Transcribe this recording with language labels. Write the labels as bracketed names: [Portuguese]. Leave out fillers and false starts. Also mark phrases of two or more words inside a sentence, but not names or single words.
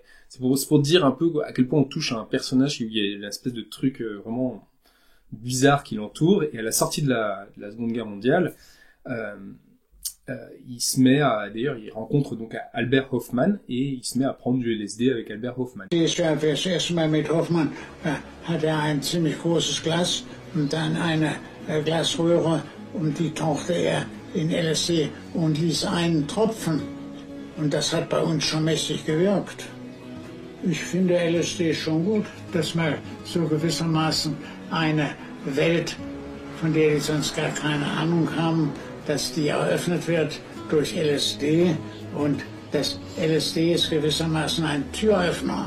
[French] C'est pour dire un peu à quel point on touche à un personnage où il y a une espèce de truc vraiment bizarre qui l'entoure. Et à la sortie de la Seconde Guerre mondiale, il rencontre donc Albert Hoffmann, et il se met à prendre du LSD avec Albert Hoffmann. [German] Das erste Mal mit Hoffmann hat ein ziemlich großes Glas und dann eine Glasröhre, und die tauchte in LSD und ließ einen tropfen. Und das hat bei uns schon mächtig gewirkt. Ich finde LSD schon gut, dass man so gewissermaßen eine Welt, von der die sonst gar keine Ahnung haben, dass die eröffnet wird durch LSD, und das LSD ist gewissermaßen ein Türöffner.